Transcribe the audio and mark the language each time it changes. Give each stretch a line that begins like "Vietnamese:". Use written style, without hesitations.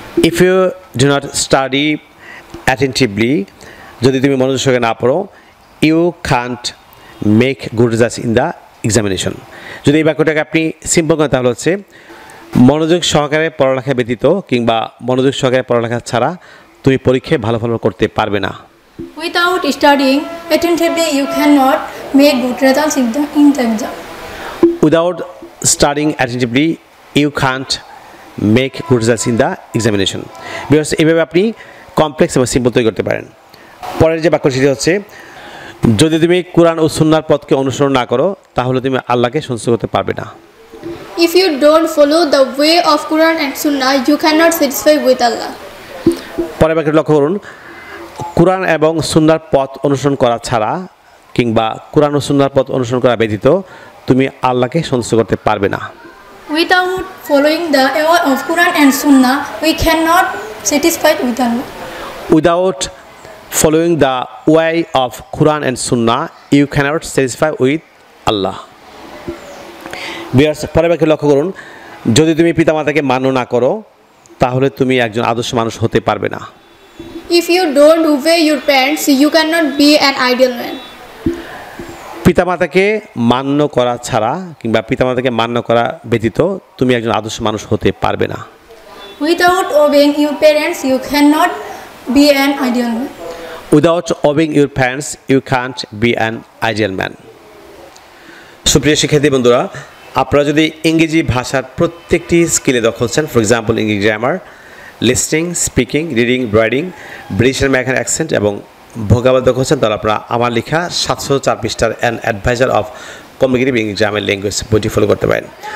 English: If you do not study attentively,
Bangla: যদি তুমি মনোযোগ সহকারে না পড়ো,
English: you can't make good results in the examination.
Bangla: যদি এই বাক্যটাকে আপনি সিম্পল করেন তাহলে হচ্ছে মনোযোগ সহকারে পড়ালেখা ব্যতীত কিংবা মনোযোগ সহকারে পড়ালেখা ছাড়া তুমি পরীক্ষায় ভালো ফলাফল করতে পারবে না।
English: Without studying attentively, you cannot make good results in the exam. Without studying attentively, you can't make good results in the examination.
Bangla: Because এইভাবে আপনি কমপ্লেক্স এবং সিম্পল তৈরি করতে পারেন। পরের যে বাক্যটি হচ্ছে, যদি তুমি কোরআন ও সুন্নাহর পথকে অনুসরণ না করো তাহলে তুমি আল্লাহকে সন্তুষ্ট করতে পারবে না।
English: If you don't follow the way of Quran and Sunnah, you cannot satisfy with Allah.
Bangla: পরের বাক্যটি লক্ষ্য করুন, কোরআন এবং সুন্নাহর পথ অনুসরণ করা ছাড়া কিংবা কোরআন ও সুন্নাহর পথ অনুসরণ করা ব্যতীত তুমি আল্লাহকে সন্তুষ্ট করতে পারবে না।
English: Without following the way of Quran and Sunnah, we cannot satisfy with Allah. Without following the way of Quran and Sunnah, you cannot satisfy with Allah.
Bangla: Viewers, পরের বাক্যে লক্ষ্য করুন, যদি তুমি পিতামাতাকে মান্য না করো তাহলে তুমি একজন আদর্শ মানুষ হতে পারবে না।
English: If you don't obey your parents, you cannot be an ideal man.
Bangla: পিতামাতাকে মান্য করা ছাড়া কিংবা পিতামাতাকে মান্য করা ব্যতীত তুমি একজন আদর্শ মানুষ হতে পারবে না।
English: Without obeying your parents, you cannot be an ideal man. Without obeying your parents, you can't be an ideal man.
Bangla: সুপ্রিয় শিক্ষার্থী বন্ধুরা, আপনারা যদি ইংরেজি ভাষার প্রত্যেকটি স্কিলে দক্ষ হচ্ছেন, ফর এক্সাম্পল ইংরেজি grammar, listening, speaking, reading, writing, British American accent এবং ভোকাবুলারি দক্ষ হচ্ছেন, তাহলে আপনারা আমার লেখা 704 পৃষ্ঠার an adviser of communicative English grammar language বইটি ফলো করতে পারেন।